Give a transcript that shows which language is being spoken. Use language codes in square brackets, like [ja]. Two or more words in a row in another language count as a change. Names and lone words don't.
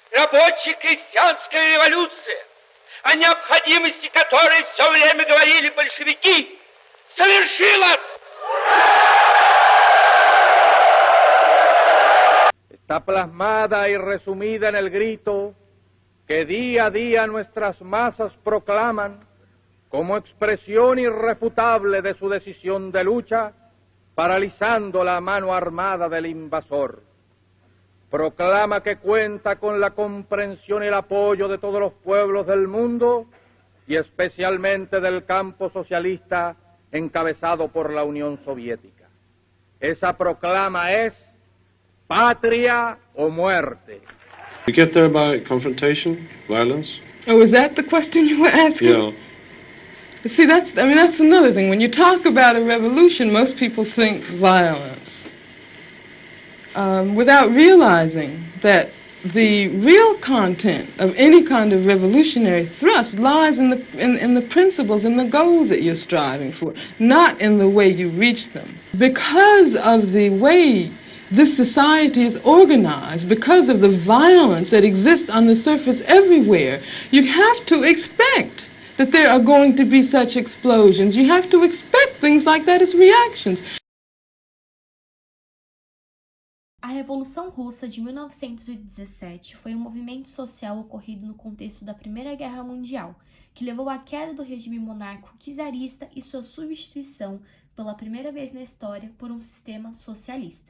[ru] рабочей крестьянской революция, о необходимости которой все время говорили большевики, совершилась. [es] Está plasmada y resumida en el grito que día a día nuestras masas proclaman como expresión irrefutable de su decisión de lucha, paralizando la mano armada del invasor. Proclama que cuenta con la comprensión y el apoyo de todos los pueblos del mundo y especialmente del campo socialista encabezado por la Unión Soviética. Esa proclama es patria o muerte. [en] We get there by confrontation, violence? Oh, is that the question you were asking? Yeah. See, that's another thing. When you talk about a revolution, most people think violence, without realizing that the real content of any kind of revolutionary thrust lies in the principles and the goals that you're striving for, not in the way you reach them. Because of the way this society is organized, because of the violence that exists on the surface everywhere, you have to expect that there are going to be such explosions. You have to expect things like that as reactions. [pt] A Revolução Russa de 1917 foi um movimento social ocorrido no contexto da Primeira Guerra Mundial, que levou à queda do regime monárquico czarista e sua substituição, pela primeira vez na história, por um sistema socialista.